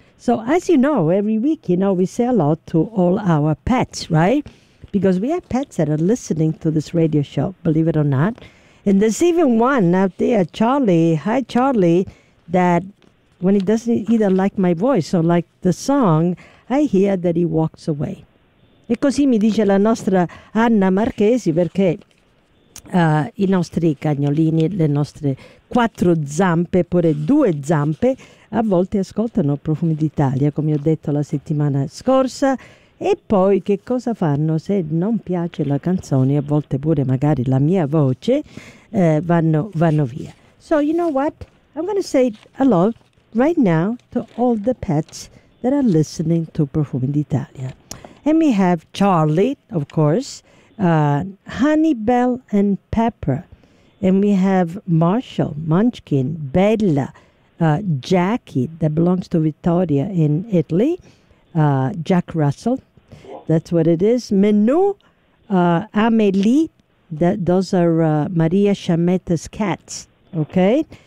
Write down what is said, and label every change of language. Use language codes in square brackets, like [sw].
[en] So as you know, every week, you know, we say a lot to all our pets, right? Because we have pets that are listening to this radio show, believe it or not. And there's even one out there, Charlie. Hi, Charlie, that when he doesn't either like my voice or like the song, I hear that he walks away. [it] E così mi dice la nostra Anna Marchesi, perché i nostri cagnolini, le nostre quattro zampe, pure due zampe, a volte ascoltano Profumi d'Italia, come ho detto la settimana scorsa. E poi che cosa fanno se non piace la canzone, a volte pure magari la mia voce, vanno via. [en] So you know what? I'm going to say hello right now to all the pets that are listening to Profumi d'Italia. And we have Charlie, of course, Honeybell and Pepper. And we have Marshall, Munchkin, Bella, Jackie, that belongs to Vittoria in Italy, Jack Russell, that's what it is, Menu, Amelie, those are Maria Chameta's cats, okay?